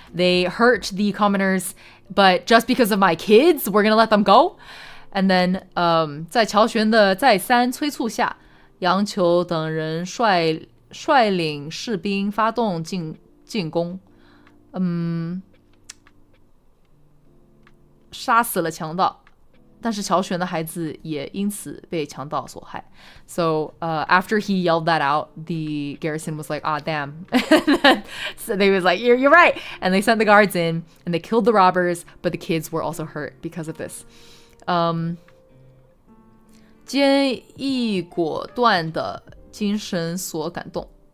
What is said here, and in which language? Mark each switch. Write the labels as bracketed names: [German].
[English] They hurt the commoners, but just because of my kids, we're gonna let them go. [Chinese] And then, 在乔玄的再三催促下，杨球等人率领士兵发动进攻，杀死了强盗。但是乔玄的孩子也因此被强盗所害. [English] So after he yelled that out, the garrison was like, ah, damn. So they was like, you're right. And they sent the guards in and they killed the robbers, but the kids were also hurt because of this. [Chinese] 坚毅果断的精神所感动.